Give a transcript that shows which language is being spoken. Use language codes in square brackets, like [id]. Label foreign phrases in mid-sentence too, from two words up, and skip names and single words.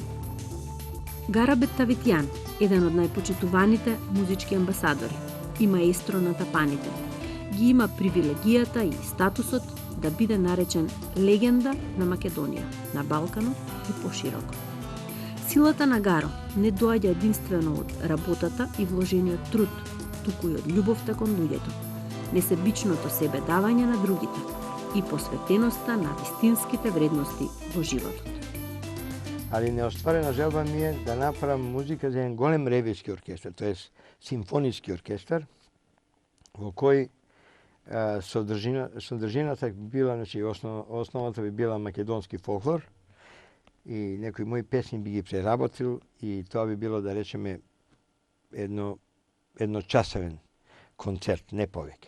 [mk] Гарабет Тавитјан, еден од најпочитуваните музички амбасадори и маестро на тапаните, ги има привилегијата и статусот да биде наречен легенда на Македонија, на Балканот и пошироко. Силата на Гаро не доаѓа единствено од работата и вложениот труд, туку и од љубовта кон луѓето, несебичното себе давање на другите и посветеноста на вистинските вредности во животот. [sr] Ali neostvarena želba mi je da napravim muzika za jedan golem revijski orkestar, to je simfonijski orkestar, u koji [mk] содржината би била, значи основата би била македонски фолклор и некои мои песни би ги преработил и тоа би било, да речеме, едночасовен концерт, не повеќе.